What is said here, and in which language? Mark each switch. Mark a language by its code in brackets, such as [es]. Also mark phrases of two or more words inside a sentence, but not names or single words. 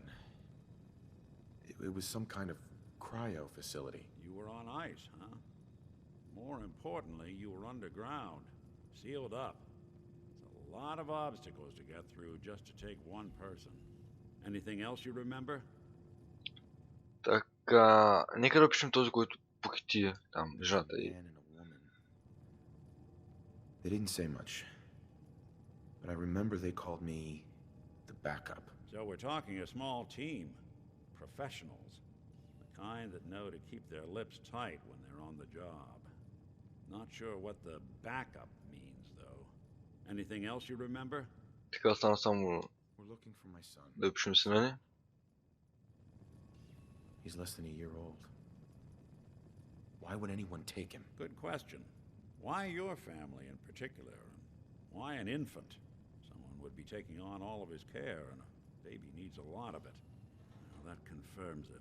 [en] It was some kind of cryo facility. You were on ice, huh? More importantly, you were underground, sealed up. It's a lot of obstacles to get through just to take one person. Anything else you remember? [bg] Така, нека да опишем този, който похити там жената [en] A [bg] и... [en] man and a woman. They didn't say much, but I remember they called me the backup. So we're talking a small team, professionals, the kind that know to keep their lips tight when they're on the job. Not sure what the backup means, though. Anything else you remember? [bg] Така стана само [en] We're looking for my son. [bg] да опишем сина ни. [en] He's less than a year old. Why would anyone take him? Good question. Why your family in particular? And why an infant? Someone would be taking on all of his care, and a baby needs a lot of it. Now that confirms it.